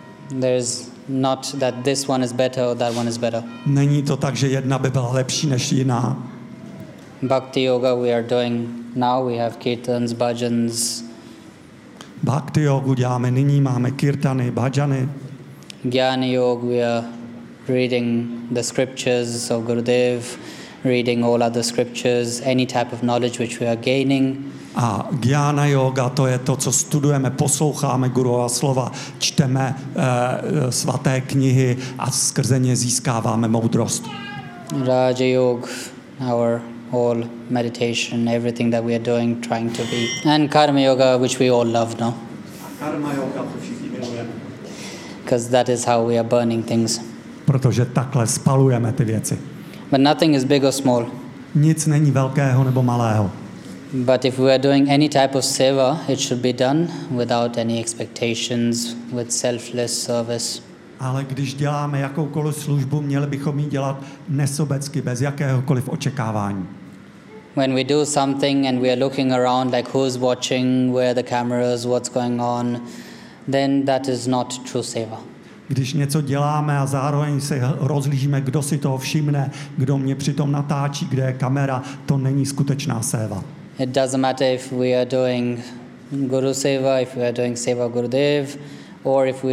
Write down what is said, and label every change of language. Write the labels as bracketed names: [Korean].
[English] There's not that this one is better or that one is better. [Czech] Není to tak, že jedna by byla lepší než jiná. [English] Bhakti yoga we are doing now, we have kirtans, bhajans. [Czech] Bhakti yoga děláme nyní, máme kirtany, bhajany. [English] Jnana yoga we are reading the scriptures of Gurudev, reading all other scriptures, any type of knowledge which we are gaining. [Czech] A jnana yoga to je to, co studujeme, posloucháme Gurova slova, čteme svaté knihy a skrze ně získáváme moudrost. [English] Raja yoga our all meditation, everything that we are doing, trying to be. And Karma Yoga, which we all love, no? [Czech] Karma Yoga, to všichni milujeme. [English] Because that is how we are burning things. [Czech] Protože takhle spalujeme ty věci. [English] But nothing is big or small. [Czech] Nic není velkého nebo malého. [English] But if we are doing any type of seva, it should be done without any expectations, with selfless service. [Czech] Ale když děláme jakoukoliv službu, měli bychom ji dělat nesobecky, bez jakéhokoliv očekávání. [English] When we do something and we are looking around like who's watching, where are the cameras, what's going on, then that is not true seva. [Czech] Když něco děláme a zároveň se rozlížíme, kdo si toho všimne, kdo mě přitom natáčí, kde je kamera, to není skutečná seva. [English] It doesn't matter if we are doing guru seva, if we are doing seva Gurudev, or if we are